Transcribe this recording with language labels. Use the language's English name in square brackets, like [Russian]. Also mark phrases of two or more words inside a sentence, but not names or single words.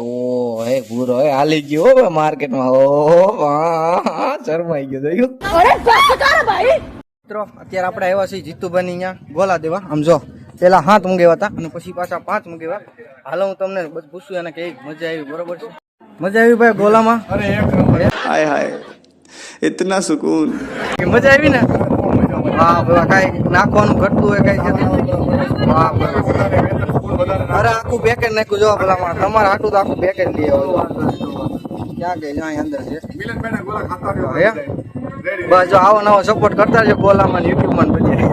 [Gujarati] ઓ હે ભૂરો હે હાલી ગયો હો માર્કેટમાં. ઓ શરમાઈ ગયો જોયું? મિત્રો અત્યારે આપણે આવ્યા છીએ જીતુભાઈ ની અહીંયા ગોલા દેવા. આમ જો પેલા 7 મંગાવ્યા હતા અને પછી પાછા 5 મંગાવ્યા. હાલો હું તમને બધું પૂછું એને કે મજા આવી, બરોબર છે? મજા આવી ભાઈ ગોલામાં? [Hindi] हाय हाय इतना सुकून. [Gujarati] મજા આવી ને? હા ભાઈ, કઈ નાખવાનું ઘટતું હોય કઈ છે? વાહ અરે આખું પેકેટ નાખ્યું. જો ભલા તમારે આટલું તો આખું પેકેટ લઈ આવો. ક્યાં ગઈ? અહીં અંદર છે. બસ જો આવો નવો સપોર્ટ કરતા રહેજો ગોલામાં યુટ્યુબ માં બધી.